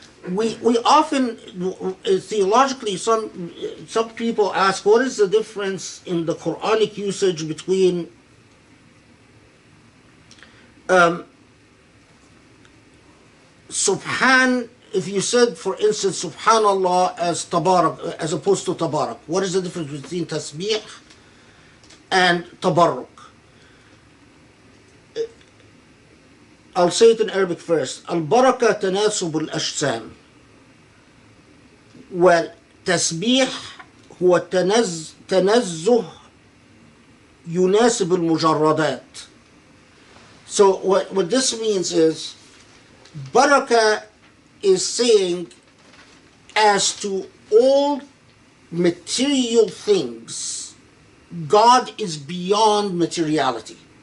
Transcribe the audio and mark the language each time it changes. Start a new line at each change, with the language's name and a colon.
English: We often, theologically, some people ask, what is the difference in the Quranic usage between Subhan, if you said, for instance, Subhanallah as Tabarak, as opposed to Tabarak, what is the difference between Tasbih and Tabarruk? I'll say it in Arabic first.
Arabic: Al-baraka tanasub al-ajsam. والتسبيح هو تنزه يناسب المجردات.
English: So what this means is, baraka is saying, as to all material things, God is beyond materiality.